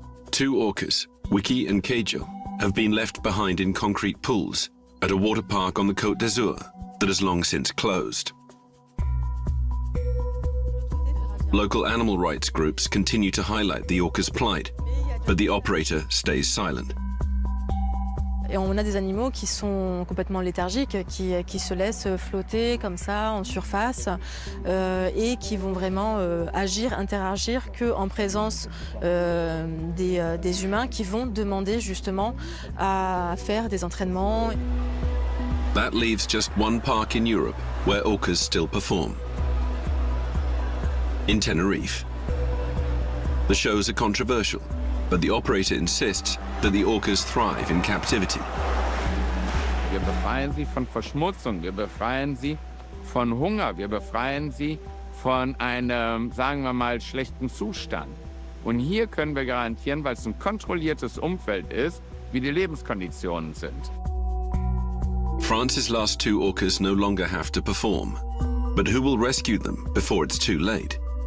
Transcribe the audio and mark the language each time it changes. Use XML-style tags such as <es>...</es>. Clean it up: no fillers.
<en>2 orcas, Wikie and Keijo, have been left behind in concrete pools at a water park on the Côte d'Azur that has long since closed. Local animal rights groups continue to highlight the orca's plight, but the operator stays silent.</en> <fr>Et on a des animaux qui sont complètement léthargiques, qui se laissent flotter comme ça en surface et qui vont vraiment agir, interagir qu'en présence des humains qui vont demander justement à faire des entraînements.</fr> <en>That leaves just one park in Europe where orcas still perform. In Tenerife. The shows are controversial, but the operator insists that the orcas thrive in captivity.</en> <de>Wir befreien sie von Verschmutzung, wir befreien sie von Hunger, wir befreien sie von einem, sagen wir mal, schlechten Zustand. Und hier können wir garantieren, weil es ein kontrolliertes Umfeld ist, wie die Lebenskonditionen sind.</de> <en>France's last 2 orcas no longer have to perform, but who will rescue them before it's too late?</en>